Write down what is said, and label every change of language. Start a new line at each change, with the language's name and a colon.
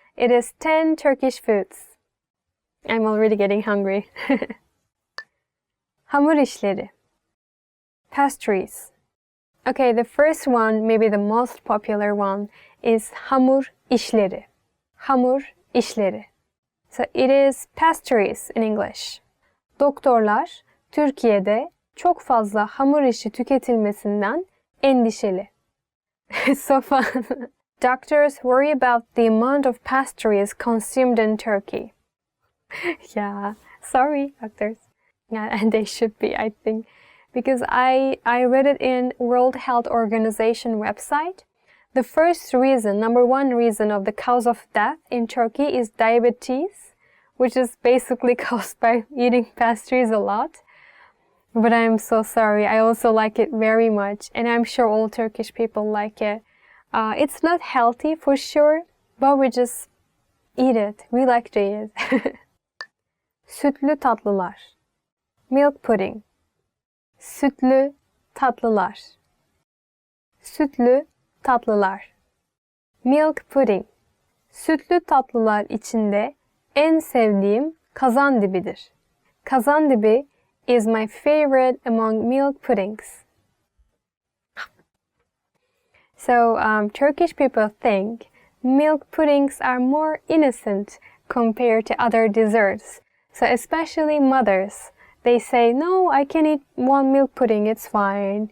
English: It is 10 Turkish foods. I'm already getting hungry.
Turkish: Hamur işleri.
English: Pastries. Okay, the first one, maybe the most popular one, is
Turkish: hamur işleri. Hamur işleri.
English: So it is pastries in English.
Turkish: Doktorlar Türkiye'de çok fazla hamur işi tüketilmesinden endişeli.
English: So fun. Doctors worry about the amount of pastries consumed in Turkey. Yeah, sorry, doctors. Yeah, and they should be, I think. Because I read it in World Health Organization website. The first reason, number one reason of the cause of death in Turkey is diabetes, which is basically caused by eating pastries a lot. But I'm so sorry, I also like it very much, and I'm sure all Turkish people like it. It's not healthy for sure, but we just eat it. We like to eat it.
Turkish: Sütlü tatlılar.
English: Milk pudding.
Turkish: Sütlü tatlılar. Sütlü tatlılar.
English: Milk pudding.
Turkish: Sütlü tatlılar içinde en sevdiğim kazandibidir.
English: Kazandibi is my favorite among milk puddings. So Turkish people think milk puddings are more innocent compared to other desserts. So especially mothers, they say, "No, I can eat one milk pudding, it's fine.